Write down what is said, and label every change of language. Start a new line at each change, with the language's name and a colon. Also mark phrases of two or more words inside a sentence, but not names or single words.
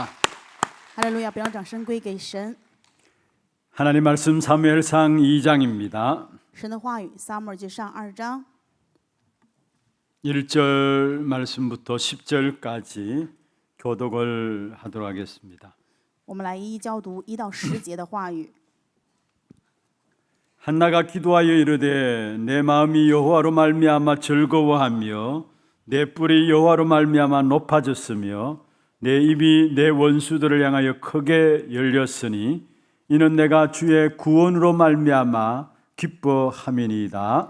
Chinese: 哈利路亚！不让掌声归给神。
Korean: 하나님 말씀 사무엘상 2장입니다.
Chinese: 神的话语，撒母耳记上2章
Korean: 1절 말씀부터 10절까지 교독을 하도록 하겠습니다.
Chinese: 我们来一一教读1到10节的话语。
Korean: 한나가 기도하여 이르되 내 마음이 여호와로 말미암아 즐거워하며 내 뿔이 여호와로 말미암아 높아졌으며 내 입이 내 원수들을 향하여 크게 열렸으니 이는 내가 주의 구원으로 말미암아 기뻐함이니이다.